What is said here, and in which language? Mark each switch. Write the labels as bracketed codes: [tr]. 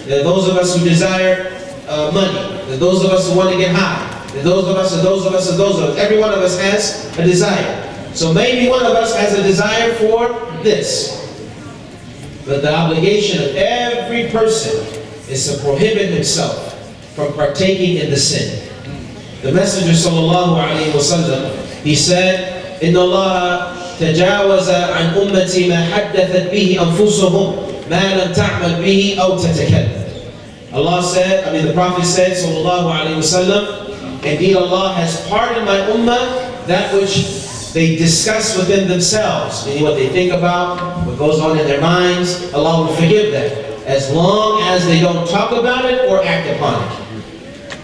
[en] There are those of us who desire money. There are those of us who want to get high. There are those of us, and those of us, and those of us. Every one of us has a desire. So maybe one of us has a desire for this. But the obligation of every person is to prohibit himself from partaking in the sin. The Messenger sallallahu alayhi wa sallam, he said, [ar] إِنَّ اللَّهَ تَجَاوَزَ عَنْ أُمَّتِي مَا حَدَّثَتْ بِهِ أَنفُسُهُمْ مَا لَمْ تَعْمَلْ بِهِ أَوْ تَتَكَلَّمْ. [en] Allah said, the Prophet said, sallallahu alayhi wa sallam, indeed Allah has pardoned my ummah that which they discuss within themselves, meaning what they think about, what goes on in their minds. Allah will forgive them, as long as they don't talk about it or act upon it.